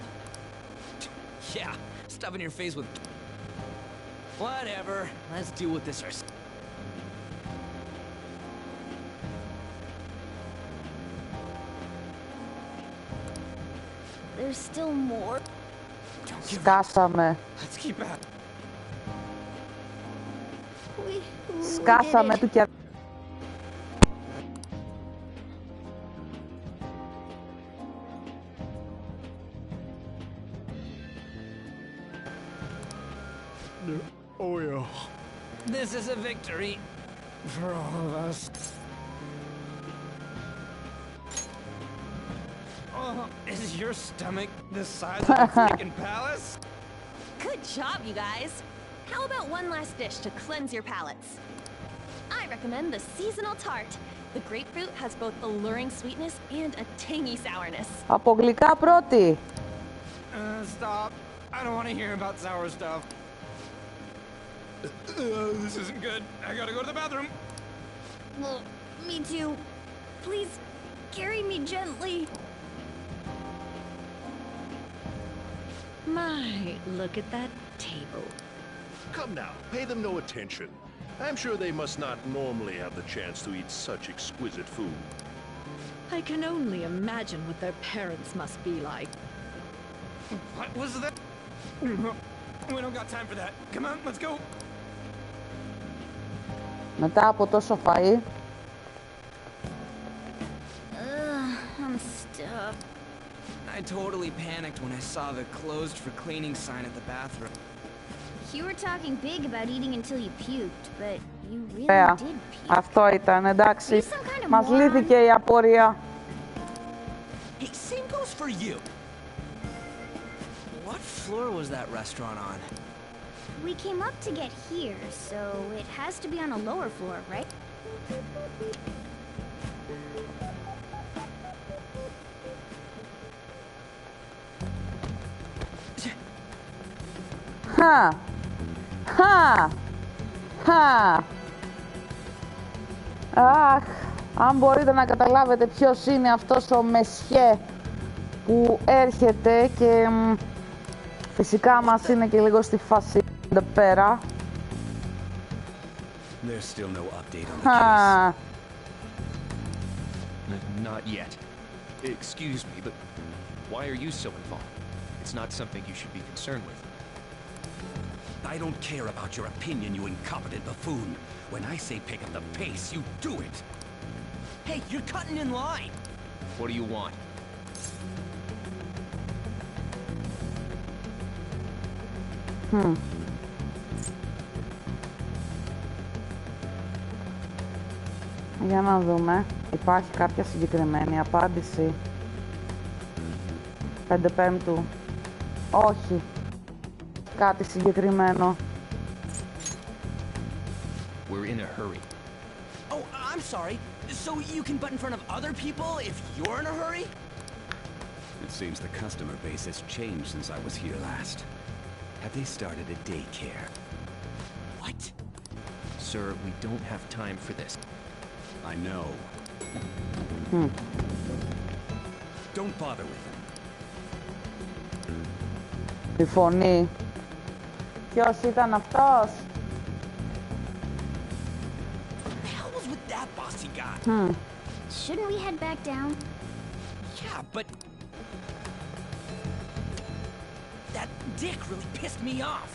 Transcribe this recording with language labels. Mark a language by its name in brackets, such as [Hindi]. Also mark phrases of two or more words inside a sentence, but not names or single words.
[English] Yeah, stuffing your face with... Whatever, let's deal with this ourselves. There's still more. [Greek] Σκάσαμε. [English] Let's keep at. [Greek] Σκάσαμε του και... [English] Oh yeah. This is a victory for all of us. Oh, is your stomach the size of a freaking palace? Good job, you guys. How about one last dish to cleanse your palates? I recommend the seasonal tart. The grapefruit has both alluring sweetness and a tangy sourness. [Greek] Από γλυκά πρώτη. [English] Stop. I don't want to hear about sour stuff. This isn't good. I gotta go to the bathroom. Well, me too. Please, carry me gently. My, look at that table. Come now, pay them no attention. I'm sure they must not normally have the chance to eat such exquisite food. I can only imagine what their parents must be like. What was that? We don't got time for that. Come on, let's go. [Greek] Μετά από τόσο φαΐ. [English] I'm stuffed. I totally panicked when I saw the closed for cleaning sign at the bathroom. You were talking big about eating until you puked, but you really [Greek] Ωραία. [English] did puke. [Greek] Αυτό ήταν, εντάξει. Μας λύθηκε η απορία. [English] Hey, same goes for you. What floor was that restaurant on? We came up to get here, so it has to be on a lower floor, right? Χα! Χα! Χα! Αχ! [Greek] Αν μπορείτε να καταλάβετε ποιος είναι αυτός ο μεσιέ που έρχεται και φυσικά μας είναι και λίγο στη φάση εδώ πέρα. [English] There's still no update on the case. Not yet. Excuse me, but why are you so involved? It's not something you should be concerned with. I don't care about your opinion, you incompetent buffoon. When I say pick up the pace, you do it. Hey, you're cutting in line. What do you want? [Greek] Για να δούμε. Υπάρχει κάποια συγκεκριμένη απάντηση. 5/5. Όχι. Κάτι συγκεκριμένο. [English] We're in a hurry. Oh, I'm sorry. So you can butt in front of other people if you're in a hurry? It seems the customer base has changed since I was here last. Have they started a daycare? What? Sir, we don't have time for this. I know. Don't bother with him. [Greek] Η φωνή. Ποιος ήταν αυτός? [English] The hell was with that bossy guy? Shouldn't we head back down? Yeah, but that dick really pissed me off.